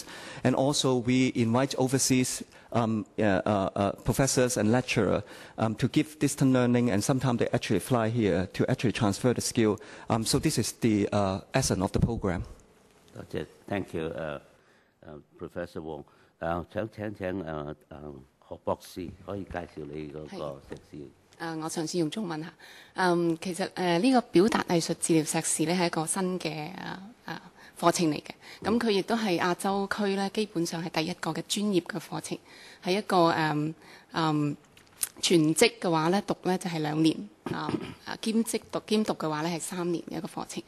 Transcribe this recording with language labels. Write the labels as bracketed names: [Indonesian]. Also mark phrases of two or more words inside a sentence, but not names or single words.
[English] And also we invite overseas professors and lecturers to give distant learning, and sometimes they actually fly here to actually transfer the skill. So this is the essence of the program. That's it. Thank you, Professor Wong. [Cantonese] 想請何博士可以介紹你嗰個碩士。我嘗試用中文嚇。其實呢個表達藝術治療碩士咧係一個新嘅課程嚟嘅，咁佢亦都係亞洲區咧基本上係第一個嘅專業嘅課程，係一個全職嘅話咧讀咧就係2年，兼讀嘅話咧係3年嘅一個課程。